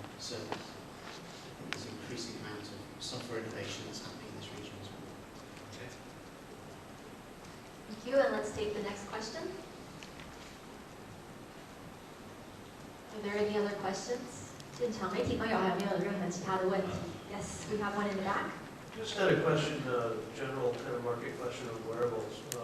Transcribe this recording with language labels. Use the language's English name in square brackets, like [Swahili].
[English] So I think there's an increasing amount of software innovation that's happening in this region as well. Okay. Thank you, and let's take the next question. Are there any other questions? [Chinese] 现场媒体朋友还有没有任何其他的问题 ？ [English] Yes, we have one in the back. Just had a question, general kind of market question of wearables.